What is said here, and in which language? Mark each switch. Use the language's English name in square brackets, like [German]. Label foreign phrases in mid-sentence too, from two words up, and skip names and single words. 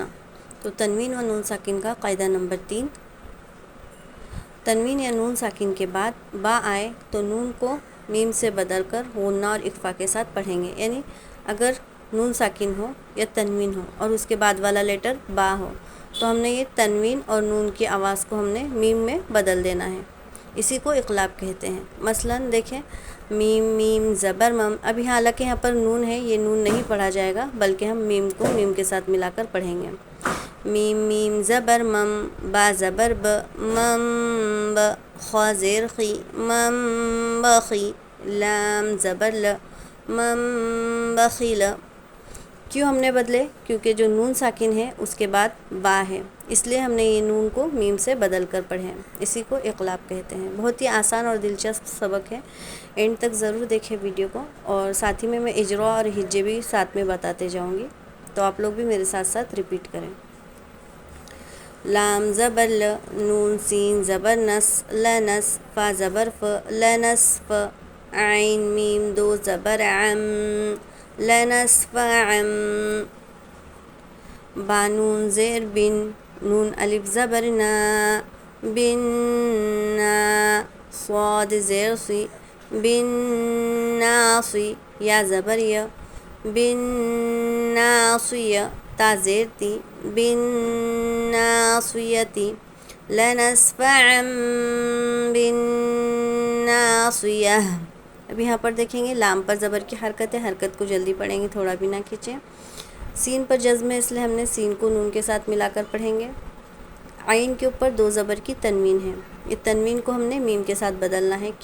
[Urdu] تو تنوین و نون ساکن کا قاعدہ نمبر 3، تنوین یا نون ساکن کے بعد با آئے تو نون کو میم سے بدل کر غنہ اور اخفاء کے ساتھ پڑھیں گے، یعنی اگر نون ساکن ہو یا تنوین ہو اور اس کے بعد والا لیٹر با ہو تو ہم نے یہ تنوین اور نون کی آواز کو ہم نے میم میں بدل دینا ہے، اسی کو اقلاب کہتے ہیں۔ مثلاً دیکھیں میم میم زبر مم، ابھی حالانکہ یہاں پر نون ہے، یہ نون نہیں پڑھا جائے گا بلکہ ہم میم کو میم کے ساتھ ملا کر پڑھیں گے۔ میم میم زبر مم، با زبر ب، مم ب، خا زیر خی، مم بخی، لام زبر ل، مم بخیل۔ کیوں ہم نے بدلے؟ کیونکہ جو نون ساکن ہے اس کے بعد با ہے، اس لیے ہم نے یہ نون کو میم سے بدل کر پڑھے، اسی کو اقلاب کہتے ہیں۔ بہت ہی آسان اور دلچسپ سبق ہے، اینڈ تک ضرور دیکھیں ویڈیو کو، اور ساتھ ہی میں اجرا اور ہجے بھی ساتھ میں بتاتے جاؤں گی، تو آپ لوگ بھی میرے ساتھ ساتھ ریپیٹ کریں۔ لام زبر ل، نون سین زبر نس، لنس، فا زبر ف، لنصف، عین میم دو زبر عم، لنصف عم، با نون زیر بن، نون الف زبر نا، بن نا، صاد زیر سی، بن ناصی، یا زبر یا، بن ناصیہ، تا زیر تی، بن ناصیتی، [Arabic] لنصف عم بن ناصیہ۔ [Urdu] اب یہاں پر دیکھیں گے لام پر زبر کی حرکت ہے، حرکت کو جلدی پڑھیں گے، تھوڑا بھی نہ کھینچیں۔ سین پر جزم ہے، اس لیے ہم نے سین کو نون کے ساتھ ملا کر پڑھیں گے۔ عین کے اوپر دو زبر کی تنوین ہے، یہ تنوین کو ہم نے میم کے ساتھ بدلنا ہے۔